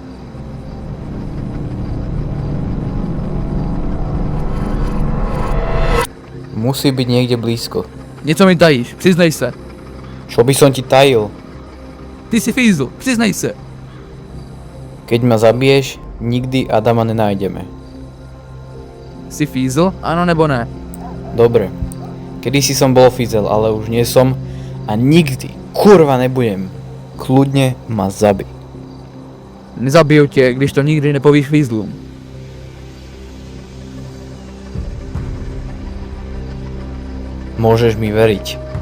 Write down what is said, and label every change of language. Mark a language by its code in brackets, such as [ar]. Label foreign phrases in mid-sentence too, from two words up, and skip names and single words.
[sk] Musí byť niekde blízko. [cs] Něco mi tajíš, přiznej se. [sk] Čo by som ti tajil? [cs] Ty jsi fízl, přiznej se. [sk] Keď ma zabiješ, nikdy Adama nenájdeme. [cs] Jsi fízl, ano nebo ne? [sk] Dobre. Kedysi som bol fizel, ale už nie som a nikdy, kurva, nebudem. Kľudne ma zabij. [cs] Nezabiju tě, když to nikdy nepovíš fízlům. [sk] Môžeš mi veriť.